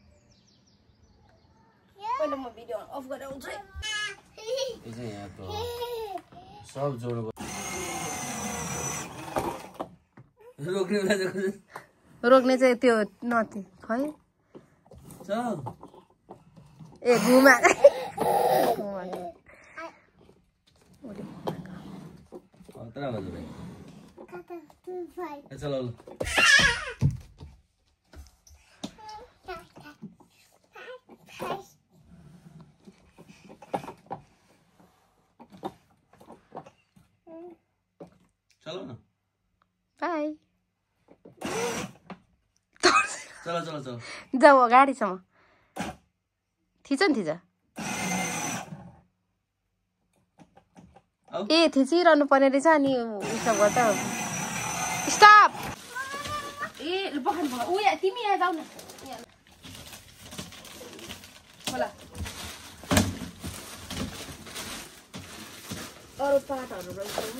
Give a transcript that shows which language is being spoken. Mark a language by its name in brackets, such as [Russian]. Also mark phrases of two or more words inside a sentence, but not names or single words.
[Nepali] पहिला म भिडियो अफ गरेर आउँछु है। सब जोडेको रोक्ने चाहिँ त्यो नथि खै। ए घुमा [Hindi] चलो चलो ना। बाय। चलो चलो चलो [Nepali] जाऊ गाडीसम्म थिच नि थिच। ए थिचिरहनु पर्ने रहेछ। अनि उसो गर्दा स्टप। ए बखान भयो। उ या तिमी यहाँ जाऊ न। होला अरू पाटहरू रहेछ।